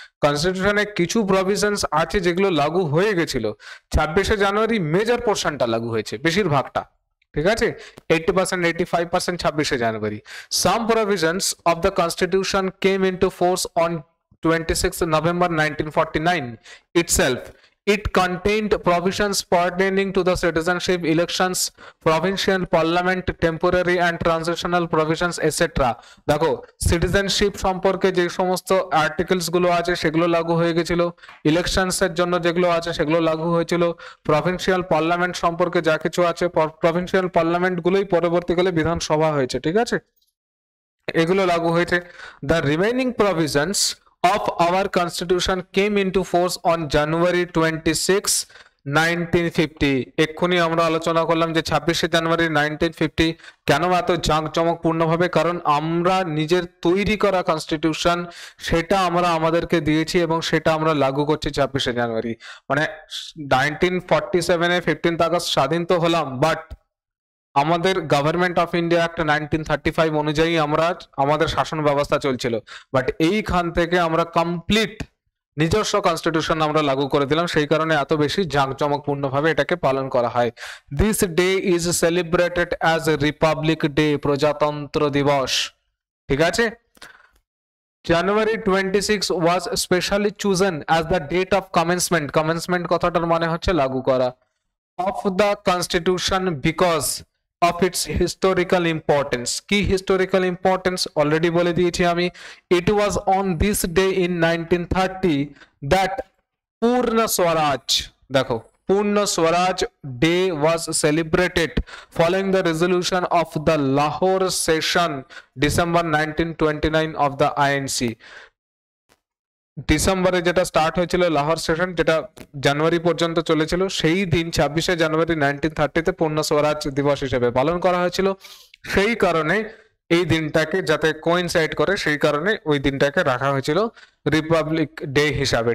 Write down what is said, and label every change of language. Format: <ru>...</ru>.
<bn>কনস্টিটিউশনে কিছু প্রভিশনস আছে যেগুলো লাগু হয়ে গেছিল, 26শে জানুয়ারি মেজর পোর্শনটা লাগু হয়েছে, বেশিরভাগটা, ঠিক আছে, 80% 85% 26শে জানুয়ারি।</bn> <en>Some provisions of the constitution came into force on 26 November 1949 itself। It contained provisions pertaining to the citizenship, elections, provincial parliament, temporary and transitional provisions, etc.</en> <bn>দেখো সিটিজেনশিপ সম্পর্কে যে সমস্ত আর্টিকেলস গুলো আছে সেগুলো লাগু হয়ে গেছিল, ইলেকশনস এর জন্য যেগুলো আছে সেগুলো লাগু হয়েছিল, প্রভিন্সিয়াল পার্লামেন্ট সম্পর্কে যা কিছু আছে, প্রভিন্সিয়াল পার্লামেন্ট গুলোই পরবর্তীকালে বিধানসভা হয়েছে, ঠিক আছে, এগুলো লাগু হয়েছে।</bn> <en>The remaining provisions of our constitution came into force on January 26, 1950।</en> <bn>এক্ষুনি আমরা আলোচনা করলাম যে 26শে জানুয়ারি 1950 কেন এত জাঁকজমকপূর্ণ ভাবে, কারণ আমরা নিজের তৈরি করা কনস্টিটিউশন সেটা আমরা আমাদেরকে দিয়েছি এবং সেটা আমরা লাগু করছি 26শে জানুয়ারি। মানে 1947-এ 15th আগস্ট স্বাধীন তো হলাম, বাট আমাদের গভর্নমেন্ট অফ ইন্ডিয়া অ্যাক্ট 1935 অনুযায়ী আমরা আমাদের শাসন ব্যবস্থা চলছিল, বাট এইখান থেকে আমরা কমপ্লিট নিজস্ব কনস্টিটিউশন আমরা লাগু করে দিলাম, সেই কারণে এত বেশি জাঁকজমকপূর্ণ ভাবে এটাকে পালন করা হয়।</bn> <en>this day is celebrated as Republic Day,</en> <bn>প্রজাতন্ত্র দিবস। ঠিক আছে।</bn> <en>January 26 was specially chosen as the date of commencement,</en> <bn>commencement কথাটার মানে হচ্ছে লাগু করা,</bn> <en>of the constitution because of its historical importance।</en> <bn>কি</bn> <en>historical importance</en> <bn>already বলে দিয়েছি আমি।</bn> <en>It was on this day in 1930 that Purna Swaraj,</en> <bn>দেখো</bn> <en>Purna Swaraj Day was celebrated following the resolution of the Lahore session December 1929 of the INC।</en> <bn>ডিসেম্বরে যেটা start হয়েছিল Lahore session, যেটা জানুয়ারি পর্যন্ত চলেছিল, সেই দিন 26শে জানুয়ারি 1930-তে পূর্ণ স্বরাজ দিবস হিসেবে পালন করা হয়েছিল। সেই কারণে এই দিনটাকে যাতে কোইনসাইড করে, সেই কারণে ওই দিনটাকে রাখা হয়েছিল রিপাবলিক ডে হিসাবে।</bn>